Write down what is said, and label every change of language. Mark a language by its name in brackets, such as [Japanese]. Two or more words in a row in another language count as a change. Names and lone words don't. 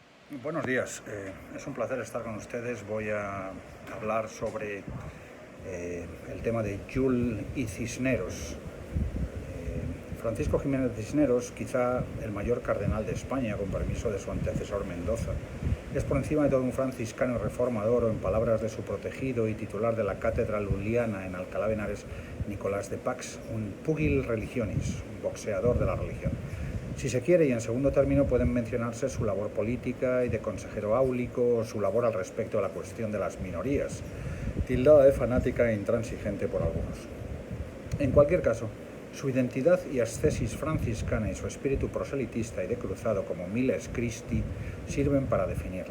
[Spanish] Buenos días, es un placer estar con ustedes. Voy a hablar sobre el tema de Llull y Cisneros. Francisco Jiménez Cisneros, quizá el mayor cardenal de España, con permiso de su antecesor Mendoza, es por encima de todo un franciscano reformador, o en palabras de su protegido y titular de la cátedra luliana en Alcalá de Henares, Nicolás de Pax, un [Latin] pugil religionis, [Spanish] un boxeador de la religión. Si se quiere, y en segundo término, pueden mencionarse su labor política y de consejero áulico, o su labor al respecto de la cuestión de las minorías, tildada de fanática e intransigente por algunos. En cualquier caso, su identidad y ascesis franciscana y su espíritu proselitista y de cruzado como [Latin] Miles Christi [Spanish] sirven para definirle.